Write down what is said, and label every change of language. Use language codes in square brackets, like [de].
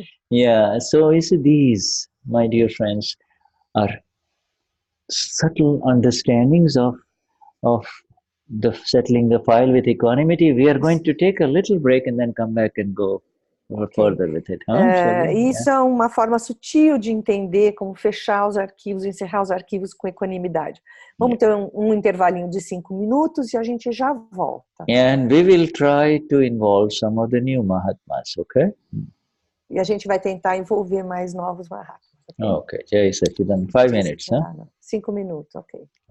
[en] Yeah. So these, my dear friends, are subtle understandings of the settling the file with equanimity. We are going to take a little break and then come back and go further with it. [pt] Isso é uma forma sutil de entender como fechar os arquivos, encerrar os arquivos com equanimidade. Vamos ter um intervalinho de 5 minutos e a gente já volta. [en] And we will try to involve some of the new mahatmas, okay? [pt] E a gente vai tentar envolver mais novos mahatmas. [en] Okay. Jai Sachidanand. 5 minutes, huh? [pt] 5 minutos, ok.